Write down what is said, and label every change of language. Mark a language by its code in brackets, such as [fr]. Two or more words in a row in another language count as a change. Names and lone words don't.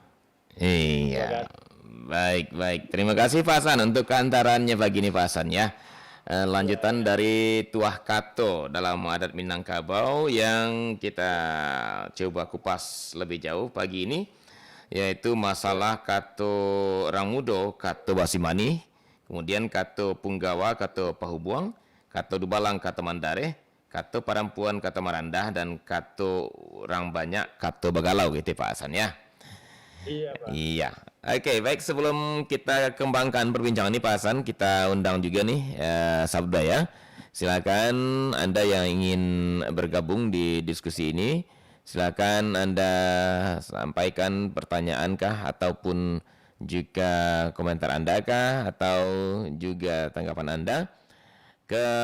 [id] Iya, baik. Terima kasih Pak Hasan untuk keantarannya pagi ini Pak Hasan ya. Lanjutan dari [min] tuah kato [id] dalam adat Minangkabau yang kita coba kupas lebih jauh pagi ini, yaitu masalah [min] kato Rangudo, kato Basimani, kemudian kato Punggawa, kato Pahubuang, kato Dubalang, kato Mandare, kato Parampuan, kato Marandah, dan kato Orang Banyak, kato Bagalau [id] gitu Pak Hasan ya. Iya, Pak. Iya. Oke, baik sebelum kita kembangkan perbincangan ini Pak Hasan, kita undang juga nih Sabda ya. Silakan Anda yang ingin bergabung di diskusi ini, silakan Anda sampaikan pertanyaan kah ataupun juga komentar Anda kah atau juga tanggapan Anda ke